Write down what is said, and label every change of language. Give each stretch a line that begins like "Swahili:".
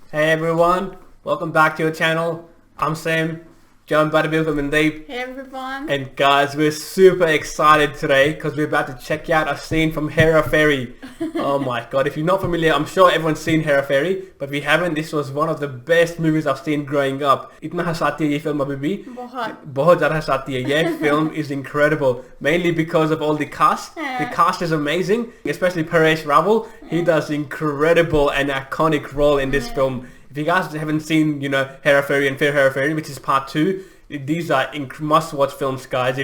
English: Hey everyone, welcome back to your channel. I'm Sam, joined by the beautiful Mandeep. Hey everyone. And guys, we're super excited today because we're about to check out a scene from Hera Fairy. Oh my god, if you're not familiar, I'm sure everyone's seen Hera Fairy, but if you haven't, this was one of the best movies I've seen growing up.
Hindi: इतना हंसाती है ये film अभी भी बहुत ज़्यादा हंसाती है. ये
English: film is incredible, mainly because of all the cast. The cast is amazing, especially Paresh Rawal. He does incredible and iconic role in this film. If you guys haven't seen, Hera Fairy and Fair Hera Fairy, which is part 2, these are must-watch films, guys.